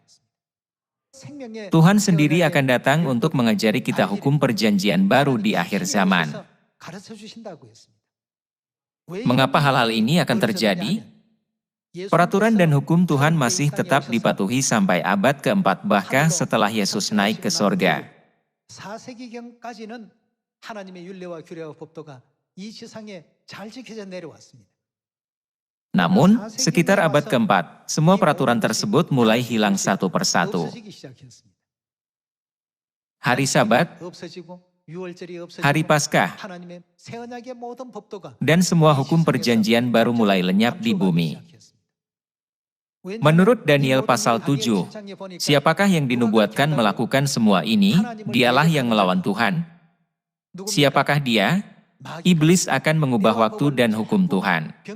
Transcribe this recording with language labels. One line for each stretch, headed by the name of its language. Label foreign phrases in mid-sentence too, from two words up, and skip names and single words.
Indonesian: Tuhan sendiri akan datang untuk mengajari kita hukum perjanjian baru di akhir zaman. Mengapa hal-hal ini akan terjadi? Peraturan dan hukum Tuhan masih tetap dipatuhi sampai abad keempat bahkan setelah Yesus naik ke sorga.
Korean: 4세기경까지는 하나님의 율례와 규례와 법도가 이 지상에 잘 지켜져 내려왔습니다.
Indonesian: Namun, sekitar abad keempat, semua peraturan tersebut mulai hilang satu persatu.
Korean: 없어지기 시작했습니다.
Indonesian: Hari Sabat,
Korean: 없어지고 유월절이 없어지고
Indonesian: Hari Paskah,
Korean: 하나님의 새 언약의 모든 법도가
Indonesian: dan semua hukum perjanjian baru mulai lenyap di bumi. Menurut Daniel pasal 7, siapakah yang dinubuatkan melakukan semua ini? Dialah yang melawan Tuhan. Siapakah dia? Iblis akan mengubah waktu dan hukum Tuhan.